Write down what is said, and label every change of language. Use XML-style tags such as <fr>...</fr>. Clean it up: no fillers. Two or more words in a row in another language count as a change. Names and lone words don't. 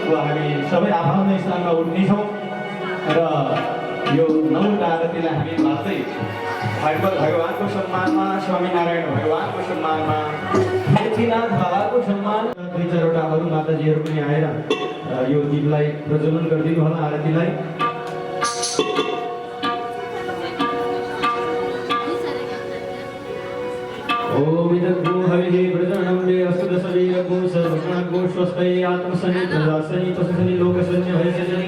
<ne>हामी सबै आफ्नो स्थानमा उठ्नेछौँ र यो 9 आरतीलाई हामी मात्रै भागवत भगवानको सम्मानमा, स्वामीनारायण भगवानको सम्मानमा, मेथीनाथ बाबाको सम्मान, 2-4वटा अरू माताजीहरू पनि आएर यो गीतलाई प्रज्वलन गरिदिनु होला आरतीलाई।</ne> <sa>ओम इदग्गो हविः प्रजननं मे अस्तुदशवीरगो सर्वगुणगो स्वस्मै आत्मसनि प्रजासनि तस्सनि लोकसनि हरिसनि</sa>